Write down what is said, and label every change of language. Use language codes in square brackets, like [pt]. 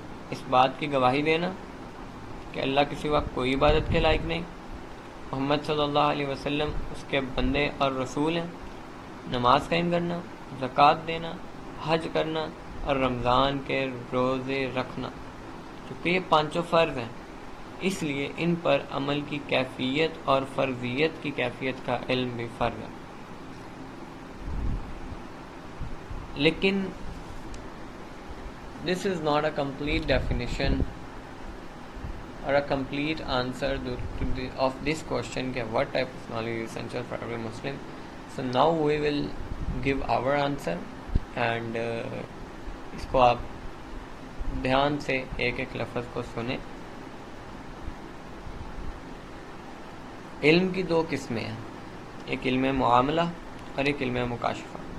[ur] اس بات کی گواہی دینا کہ اللہ کے سوا کوئی عبادت کے لائق نہیں، محمد صلی اللہ علیہ وسلم اس کے بندے اور رسول ہیں، نماز قائم کرنا، زکوٰۃ دینا، حج کرنا اور رمضان کے روزے رکھنا. کیونکہ یہ 5 فرض ہیں، اس لیے ان پر عمل کی کیفیت اور فرضیت کی کیفیت کا علم بھی فرض ہے. [en] لیکن this is not a complete definition or a complete answer of this question کہ what type of knowledge is essential for every Muslim. So now we will give our answer and [ur] اس کو آپ دھیان سے ایک ایک لفظ کو سنیں. علم کی 2 قسمیں ہیں، ایک علم معاملہ اور ایک علم مکاشفہ.